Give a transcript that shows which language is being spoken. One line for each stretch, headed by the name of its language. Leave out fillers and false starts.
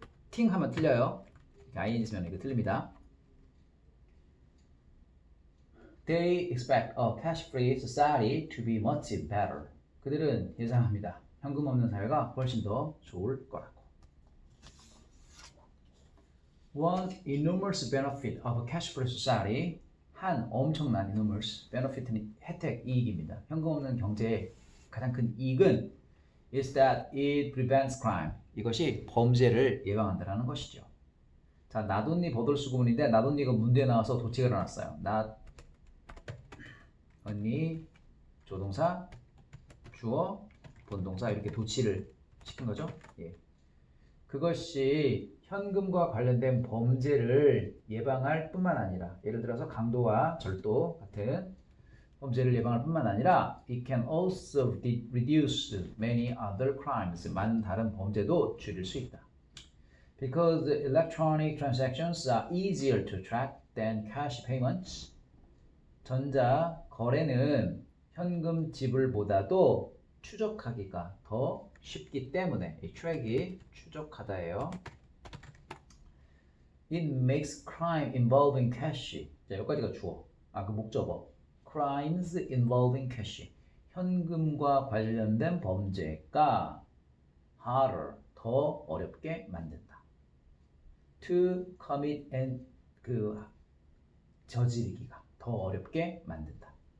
Korean: think 하면 틀려요. ing 있으면 이거 틀립니다.
English: They expect a cash-free society to be much better.
Korean: 그들은 예상합니다. 현금 없는 사회가 훨씬 더 좋을 거라고.
English: One enormous benefit of a cash-free society.
Korean: 한 엄청난 enormous benefit는 혜택, 이익입니다. 현금 없는 경제의 가장 큰 이익은
English: is that it prevents crime.
Korean: 이것이 범죄를 예방한다는 것이죠. 자, not only 버들수 구문인데 not only가 문제에 나와서 도치가 일어났어요. not only 조동사, 주어, 본동사 이렇게 도치를 시킨 거죠. 예. 그것이 현금과 관련된 범죄를 예방할 뿐만 아니라 예를 들어서 강도와 절도 같은 범죄를 예방할 뿐만 아니라
English: it can also reduce many other crimes.
Korean: 많은 다른 범죄도 줄일 수 있다.
English: Because electronic transactions are easier to track than cash payments.
Korean: 전자 거래는 현금 지불보다도 추적하기가 더 쉽기 때문에 이 트랙이 추적하다예요.
English: It makes crime involving cash.
Korean: 자, 여기까지가 주어. 그 목적어.
English: Crimes involving cash.
Korean: 현금과 관련된 범죄가 harder, 더 어렵게 만든다. To commit and 저지르기가 더 어렵게 만든다.